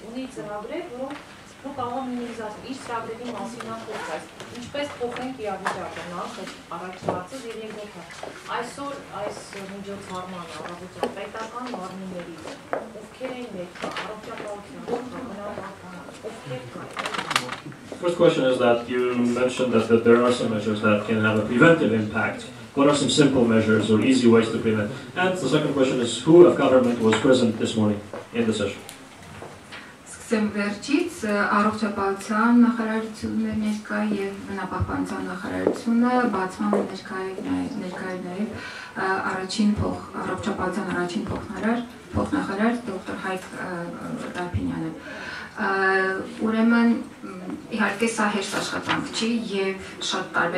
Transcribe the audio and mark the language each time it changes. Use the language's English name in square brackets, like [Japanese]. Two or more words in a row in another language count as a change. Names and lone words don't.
[Armenian] ունի ծրագրեր, որոնք դու կարող ես նույնիսկ իր ծրագրերի մասին խոսել, ինչպես փոխենք իրավիճակը, նախ առաջ հարցը եւ երկրորդը։ Այսօր այս միջոցառմանը առավոտյան պետական մարմիններից ովքեր են ներկա, առողջապահության, ովքեր կային։ [English] First question is that you mentioned that there are some measures that can have a preventive impact. What are some simple measures or easy ways to prevent? And the second question is, who of government was present this morning in the session? [Armenian] Սկսեմ վերջից, առողջապահության նախարարությունն ներկա եւ բնապահպանության նախարարությունը բացման ներկա նաեւ առաջին առողջապահության առաջին փոխնախարար դոկտոր Հայկ Դարփինյանը։ Ուրեմն իհարկե սա հեշտ աշխատանք չի եւ շատ տարբեր